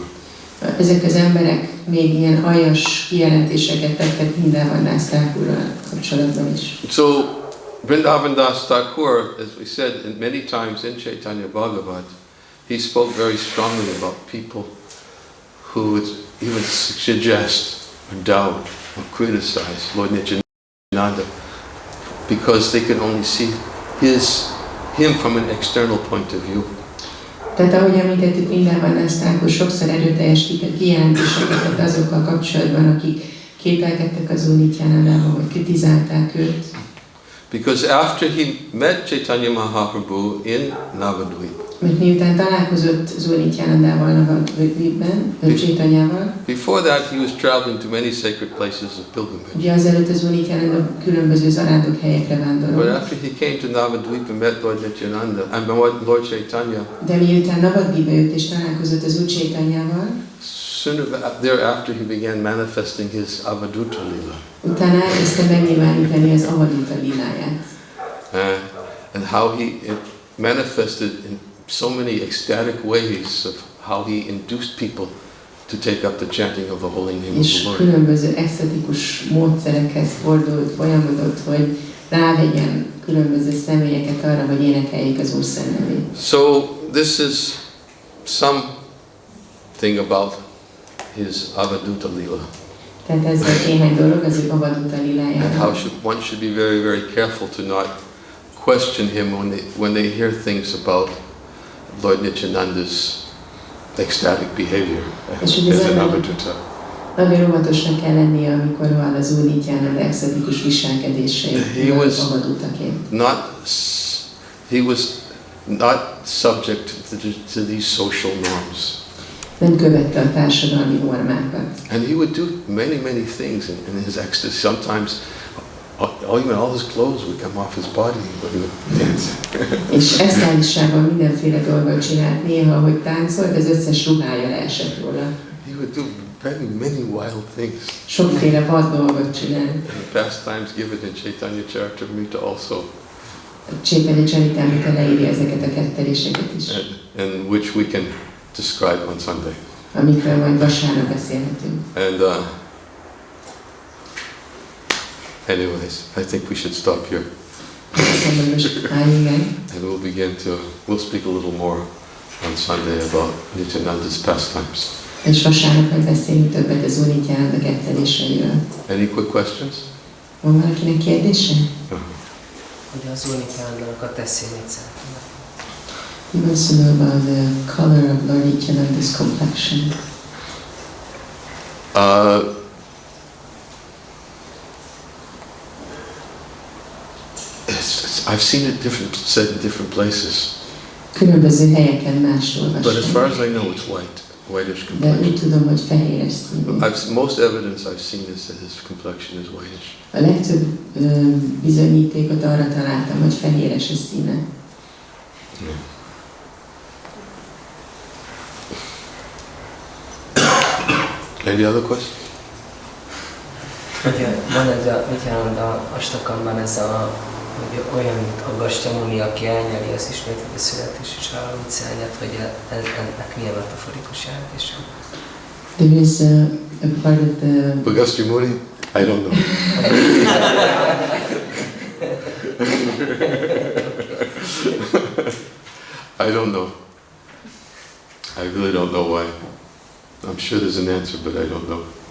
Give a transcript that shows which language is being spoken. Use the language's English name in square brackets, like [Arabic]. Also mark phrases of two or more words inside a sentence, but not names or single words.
[Hungarian] ezek az emberek még ilyen aljas kijelentéseket tettek Vrindavan Das Thakurral kapcsolatban is. [English] So Vrindavan Das Thakur, as we said many times in Chaitanya Bhagavat, he spoke very strongly about people who would even suggest or doubt or criticize Lord Nityananda, because they can only see him from an external point of view. [Hungarian] Tehát ahogy említettük, Vrindavan Das Thakur sokszor erőteljes kijelentéseket tett azokkal kapcsolatban, akik kételkedtek az úr Nityanandával, vagy kritizálták őt. [English] Because after he met Chaitanya Mahaprabhu in Navadvip, [Hungarian] Mert miután találkozott az úr Nityanandával Navadvipben, Chaitanyával, [English] before that he was traveling to many sacred places of pilgrimage. [Hungarian] ugye azelőtt az úr Nityananda különböző zarándok helyekre [English] But [Hungarian] vándorolt. [English] after he came to Navadvip and met Lord Nityananda and Lord Chaitanya, [Hungarian] De miután Navadvipbe jött és találkozott az úr Chaitanyával, [English] sooner thereafter he began manifesting his Avaduta Lila. [Hungarian] utána elkezdte megnyilvánítani az Avaduta liláját. [English] And how he manifested in so many ecstatic ways of how he induced people to take up the chanting of the holy name of the [Hungarian] És [English] Lord. [Hungarian] különböző esztetikus módszerekhez fordult, folyamodott, hogy rávegyen különböző személyeket arra, hogy énekeljék az Úr szent nevét. [English] So this is something about his Avaduta Lila. [Hungarian] Tehát ez volt néhány dolog az ő Avaduta [English] And [Hungarian] lilájáról. [English] how one should be very, very careful to not question him when they hear things about Lord Nityananda's ecstatic behavior as an Avaduta. [Hungarian] Nagyon óvatosnak kell lennie, amikor hall az Úr Nityananda extatikus viselkedéseiről Avadutaként. [English] He was not subject to these social norms. [Hungarian] Nem követte a társadalmi normákat. [English] And he would do many things in his ecstasy. Sometimes even all his clothes would come off his body when he would dance. [Hungarian] És extálisában mindenféle dolgot csinált. Néha, hogy táncolt, az összes ruhája leesett róla. [English] He would do many wild things. [Hungarian] Sokféle vad dolgot csinált. [English] And the pastimes given in Chaitanya Charitamrita also. [Hungarian] Chaitanya Charitamrita leírja ezeket a ketteléseket is. [English] And which we can describe on Sunday. [Hungarian] Amikről majd vasárnap beszélhetünk. [English] And anyways, I think we should stop here. And we'll speak a little more on Sunday about Nityananda's pastimes. [Hungarian] És vasárnap majd beszélünk többet az Úr Nityananda ketteléseiről. [English] Any quick questions? [Hungarian] Van valakinek kérdése? Ugye az Úr Nityanandának a teszélyét szeretnék. [English] He wants to know about the color of Lord Nityananda's complexion. I've seen it said in different places. [Hungarian] Különböző helyeken mást olvastam. [English] But as far as I know, it's whitish [Hungarian] De [English] complexion. [Hungarian] úgy tudom, hogy fehéres színű. [English] Most evidence I've seen is that his complexion is whitish. [Hungarian] A legtöbb bizonyítékot arra találtam, hogy fehéres a színe. [English] Yeah. Any other question? [Hungarian] Ugye van ez a Nityananda Astakamban ez a, hogy olyan, mint a Gastyamuni, aki elnyeli az ismétlődő születés és halál utcányát, hogy ennek milyen metaforikus jelentése. [English] There is a part of the... Bhagasti Muni? I don't know. I don't know. I really don't know why. I'm sure there's an answer, but I don't know.